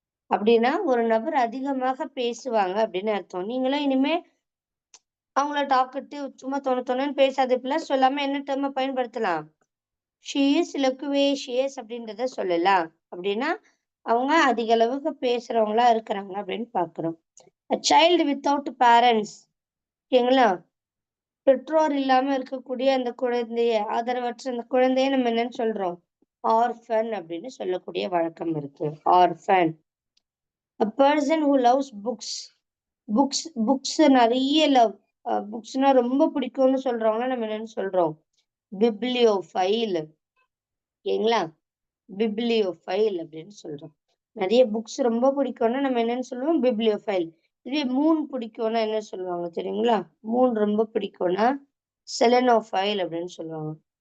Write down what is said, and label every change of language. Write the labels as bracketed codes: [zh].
[ta] அப்படின்னா ஒரு நபர் அதிகமாக பேசுவாங்க அப்படின்னு அர்த்தம். நீங்களும் இனிமே அவங்கள டாக்கட்டிவ் சும்மா தொணன்னு பேசாத இப்படிலாம் சொல்லாம என்ன டெர்ம பயன்படுத்தலாம்? [en] she is loquacious [ta] அப்படின்றத சொல்லலாம். அப்படின்னா அவங்க அதிக அளவுக்கு பேசுறவங்களா இருக்கிறாங்க அப்படின்னு பார்க்கிறோம். [en] A child without parents. [ta] ஓகேங்களா? பெற்றோர் இல்லாம இருக்கக்கூடிய அந்த குழந்தைய, ஆதரவற்ற அந்த குழந்தைய நம்ம என்னன்னு சொல்றோம்? ஆர்ஃபன் அப்படின்னு சொல்லக்கூடிய வழக்கம் இருக்கு. Orphan. [en] A person who loves books. [ta] Books நிறைய லவ். புக்ஸ்னா ரொம்ப பிடிக்கும்னு சொல்றவங்கள நம்ம என்னன்னு சொல்றோம்? பிப்ளியோஃபைல். ஓகேங்களா? பிப்ளியோஃபைல் அப்படின்னு சொல்றோம். நிறைய புக்ஸ் ரொம்ப பிடிக்கும்னா நம்ம என்னன்னு சொல்லுவோம்? பிப்ளியோஃபைல். இதே மூன் பிடிக்கும்னா என்ன சொல்லுவாங்க தெரியுங்களா? மூன் ரொம்ப பிடிக்கும்னா செலனோஃபைல் அப்படின்னு சொல்லுவாங்க.